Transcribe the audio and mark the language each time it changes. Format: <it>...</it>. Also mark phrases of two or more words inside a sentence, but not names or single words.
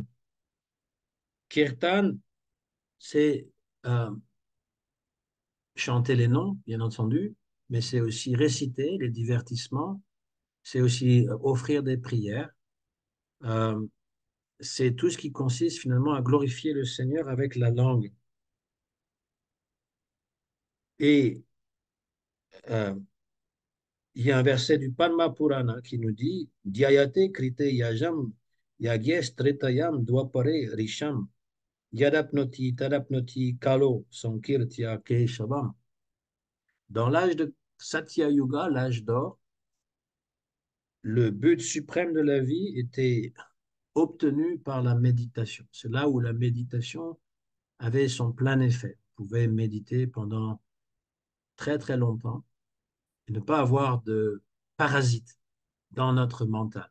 <fr>Kirtan, c'est euh, chanter les noms, bien entendu, mais c'est aussi réciter les divertissements, c'est aussi offrir des prières. Euh, c'est tout ce qui consiste finalement à glorifier le Seigneur avec la langue. Et euh, il y a un verset du Padma Purana qui nous dit</fr> <sa>Dhyayate krite yajam yagyes tretayam dwapare risham yadapnoti tadapnoti kalo sankirtya keshavam.</sa> <fr>Dans l'âge de Satya Yuga, l'âge d'or, le but suprême de la vie était obtenu par la méditation. C'est là où la méditation avait son plein effet. On pouvait méditer pendant très très longtemps et ne pas avoir de parasites dans notre mental.</fr>